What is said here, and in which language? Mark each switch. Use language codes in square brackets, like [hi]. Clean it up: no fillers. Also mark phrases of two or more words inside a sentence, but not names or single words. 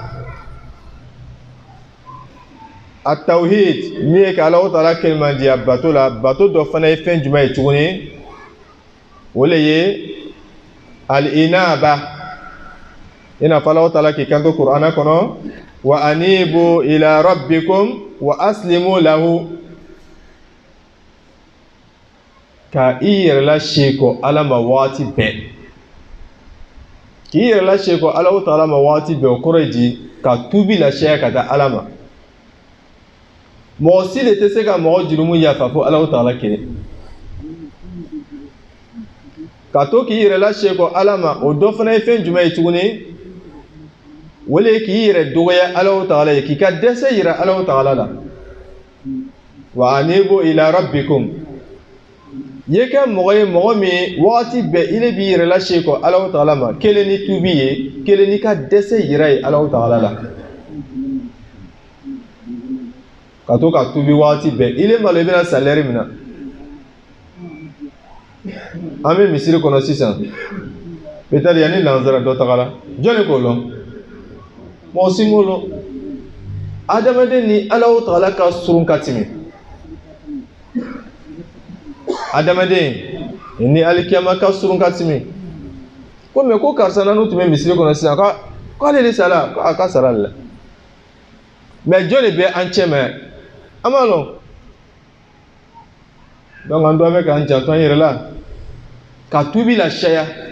[bm] a tawhid min ye ka Alahu Taala kɛlimandiya bato la bato dɔ fana ye fɛn jumɛn ye tuguni o le ye al-inaba i n'a fɔ Alahu Taala k'i kanto Kur'ana kɔnɔ [ar] وأنيبوا إلى ربكم وأسلموا له [bm] ka i yɛrɛ la seeko ala ma waati bɛɛ k'i yɛrɛ la seeko ala ta'ala ma waati bɛɛ o kɔrɔ ye di ka tubi la seya ka taa ala ma mɔgɔ si de tɛ se ka mɔgɔ jurumu yafa fo ala ta'ala kelen ka to k'i yɛrɛ la seeko ala ma o dɔ fana ye fɛn jumɛn ye tuguni wale k'i yɛrɛ dɔgɔya ala ta'ala ye k'i ka dɛsɛ yira ala ta'ala la [ar] وأنيبوا إلى ربكم [bm] ye kɛ mɔgɔ ye mɔgɔ min waati bɛɛ ile b'i yɛrɛ la seeko ala ta'ala ma kelen ni tubi ye kelen ni ka dɛsɛ yira ye ala ta'ala la ka to ka tubi waati bɛɛ ile malo i bɛna salaire min na an bɛ misiri kɔnɔ sisan peut-être yanni lansara dɔ tagara jɔnni k'o lɔn mɔgɔ si m'o lɔn adamaden ni ala ta'ala ka surun ka tɛmɛ adamaden ni alikiyama ka surun ka tɛmɛ ko mais ko karisa nanu tun bɛ misiri kɔnɔ sisan k'ale de sara a ka sara la mais jɔnni bɛ an cɛ mɛ an b'a lɔn donc an dɔ bɛ k'an janto an yɛrɛ la ka tubi la caya